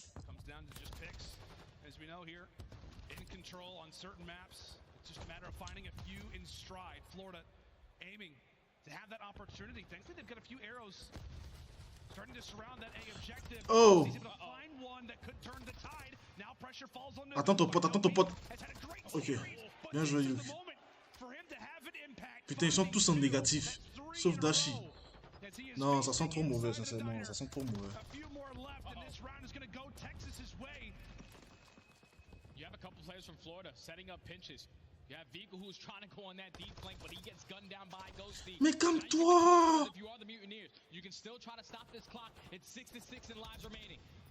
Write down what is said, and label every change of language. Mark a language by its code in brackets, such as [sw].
[en] Comes down to just picks. As we know here, in control on certain maps. It's just a matter of finding a few in stride. Florida aiming to have that opportunity. Thankfully, they've got a few arrows starting to surround that A objective. Oh. He's able to find one that could turn the tide. Now pressure falls on [fr] Attends ton pote, attends ton pote. Ok, bien joué You. [en] For him to have an impact. [fr] Putain, ils sont tous en négatif. Sauf Dashi. Non, ça sent trop mauvais, sincèrement. Ça sent trop mauvais. [en] A few more left, and this round is going to go Texas's way. You have a couple players from Florida setting up pinches. You have Vigo who's trying to go on that deep flank, but he gets gunned down by Ghosty. [fr] Mais calme-toi! [en] If you are the Mutineers, you can still try to stop this clock. It's 6-6 and lives remaining.